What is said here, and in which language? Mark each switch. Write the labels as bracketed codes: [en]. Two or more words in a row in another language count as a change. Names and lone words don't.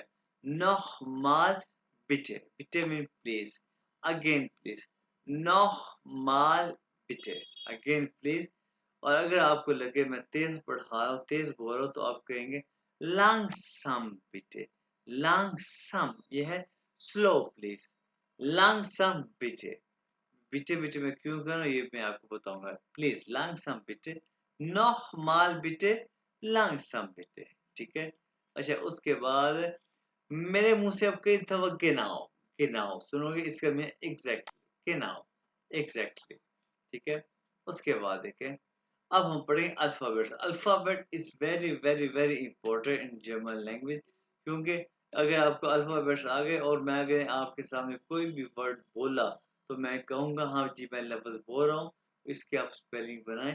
[de] Nochmal, bitte, bitte [en] mean please, again please, [de] nochmal bitte, [en] again please. [hi] और अगर आपको लगे मैं तेज पढ़ा रहा हूँ, तेज बोल रहा हूँ, तो आप कहेंगे [de] langsam bitte, [hi] लांगसम ये है [en] slow please, [de] langsam bitte, bitte bitte [hi] मैं क्यों कर रहा हूँ ये मैं आपको बताऊंगा। [de] प्लीज langsam bitte, nochmal bitte, langsam bitte। [hi] ठीक है। अच्छा, उसके बाद मेरे मुंह से अब कई दफा गिनाओ, गिनाओ सुनोगे, इसका मैं एग्जैक्टली, गिनाओ, एग्जैक्टली। ठीक है, उसके बाद देखें, अब हम पढ़ेंगे अल्फाबेट। [en] Alphabet is very very very important in German language, [hi] क्योंकि अगर आपको अल्फाबेट्स आ गए और मैं अगर आपके सामने कोई भी वर्ड बोला तो मैं कहूँगा हाँ जी मैं लफ्ज़ बोल रहा हूँ, इसके आप स्पेलिंग बनाएं।